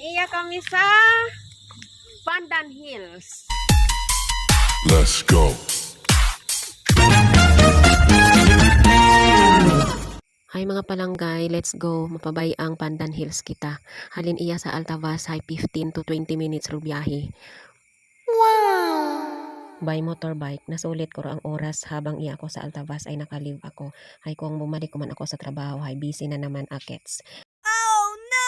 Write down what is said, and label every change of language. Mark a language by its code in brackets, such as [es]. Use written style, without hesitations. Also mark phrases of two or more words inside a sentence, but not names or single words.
[akl] iya kami sa Pandan Hills. [en] Let's go. [akl] Hi mga palanggay, [en] let's go. [akl] Mapabay ang Pandan Hills kita. Halin iya sa Altavas, hay [en] 15 to 20 minutes [akl] ro biyahe. Wow! [en] By motorbike, [akl] nasulit ko ro ang oras habang iya ako sa Altavas ay nakalive ako. Hay kung bumalik ko man ako sa trabaho, hay busy na naman akets. [en] Oh no!